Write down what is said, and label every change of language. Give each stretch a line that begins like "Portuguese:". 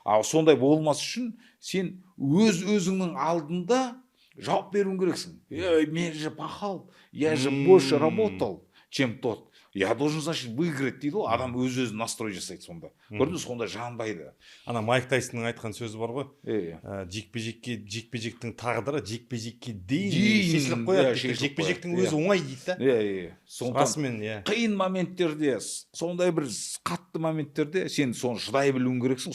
Kazakh: Сондай болмас үшін сен өз-өзіңнің алдында жауап беруің керексің.
Russian: Мен же пахал, я же больше работал, чем тот. Я должен, значит, выиграть
Kazakh: дейді ғой. Адам өз-өзін настрой жасайды сонда. Көрдіңіз, сонда жанбайды. Ана Майк Тайсонның айтқан сөзі бар ғой. Жекпе-жектің тағдыры жекпе-жекке дейін шешіліп қояды. Жекпе-жектің өзі оңай дейді да. Расымен, қиын моменттерде, сондай бір қатты моменттерде сен соны шыдай білуің керексің.